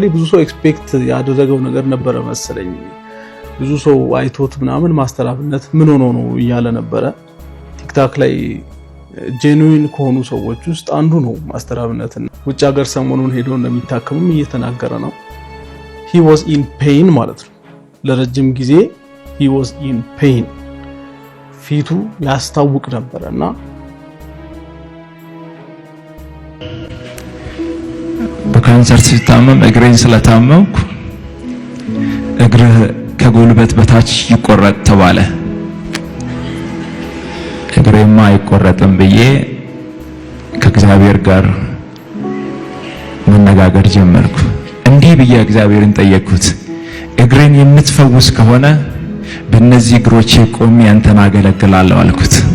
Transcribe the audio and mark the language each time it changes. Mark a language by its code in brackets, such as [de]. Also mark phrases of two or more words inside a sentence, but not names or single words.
[am] ብዙ ሰው ኤክስፔክት ያደረገው ነገር ነበረ መሰለኝ። ብዙ ሰው አይቶት ምናምን ማስተር አብነት ምን ሆኖ ነው እያለ ነበረ። ቲክታክ ላይ ጄኑዊን ከሆኑ ሰዎች ውስጥ አንዱ ነው ማስተር አብነት። ውጭ ሀገር ሰሞኑን ሄዶ እንደሚታከምም እየተናገረ ነው። [en] he was in pain [am] ማለት ነው። ለረጅም ጊዜ [en] he was in pain [am] ፊቱ ያስታውቅ ነበርና በካንሰር ሲታመም እግሬን ስለታመምኩ እግርህ ከጉልበት በታች ይቆረጥ ተባለ። እግሬማ አይቆረጥም ብዬ ከእግዚአብሔር ጋር መነጋገር ጀመርኩ። እንዲህ ብዬ እግዚአብሔርን ጠየቅኩት፣ እግሬን የምትፈውስ ከሆነ በእነዚህ እግሮቼ ቆሜ አንተን አገለግላለሁ አልኩት።